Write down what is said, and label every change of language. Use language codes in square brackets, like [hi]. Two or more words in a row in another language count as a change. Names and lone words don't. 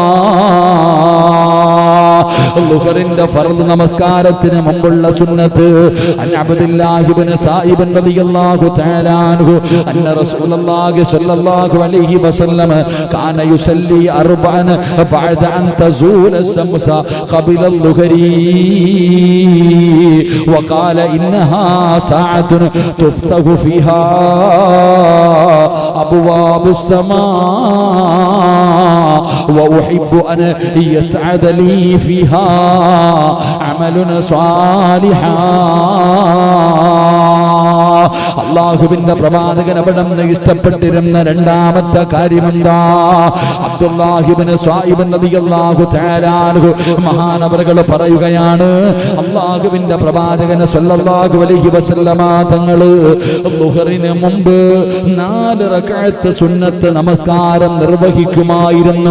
[ml] ളുഹറിന്റെ ഫർദ് നമസ്കാരത്തിന് മുമ്പുള്ള സുന്നത്ത്. [ar] عن عبد الله بن السائب رضي الله تعالى عنه أن رسول الله صلى الله عليه وسلم كان يصلي 4 بعد أن تزول الشمس قبل الظهر وقال إنها ساعة تفتح فيها أبواب السماء وأحب أن يسعد لي فيها عمل صالحا. [ml] അല്ലാഹുവിന്റെ പ്രവാചകൻ അവിടെ ഇഷ്ടപ്പെട്ടിരുന്ന രണ്ടാമത്തെ കാര്യമെന്താ? അബ്ദുല്ലാഹി ഇബ്നു സ്വായിബ് [ar] رضي الله تعالى عنه [ml] മഹാനവറുകൾ പറയുകയാണ്, അല്ലാഹുവിന്റെ പ്രവാചകൻ [ar] صلى الله عليه وسلم [ml] തങ്ങൾ ളുഹറിന് മുമ്പ് 4 റക്അത്ത് സുന്നത്ത് നമസ്കാരം നിർവഹിക്കുമായിരുന്നു.